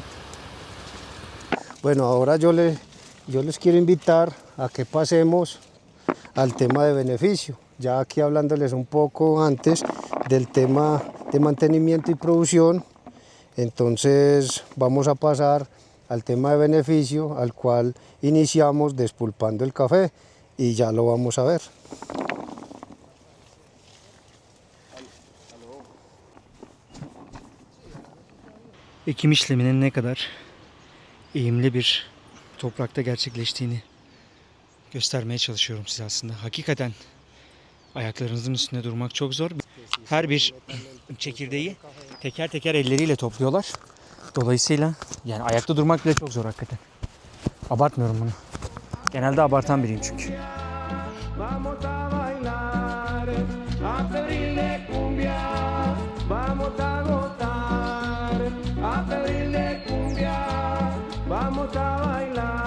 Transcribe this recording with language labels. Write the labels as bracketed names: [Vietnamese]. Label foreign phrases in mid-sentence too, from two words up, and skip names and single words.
[Spanish] Bueno, ahora yo les quiero invitar a que pasemos al tema de beneficio, ya aquí hablándoles un poco antes del tema de mantenimiento y producción. Entonces vamos a pasar al tema de beneficio, al cual iniciamos despulpando el café y ya lo vamos a ver. [Turkish] Ekim işleminin ne kadar eğimli bir toprakta gerçekleştiğini göstermeye çalışıyorum size aslında. Hakikaten ayaklarınızın üstünde durmak çok zor. Her bir çekirdeği teker teker elleriyle topluyorlar. Dolayısıyla yani ayakta durmak bile çok zor hakikaten. Abartmıyorum bunu. Genelde abartan biriyim çünkü. [Spanish] Vamos a bailar a Febril de cumbia, vamos a gozar a Febril de cumbia, vamos a bailar.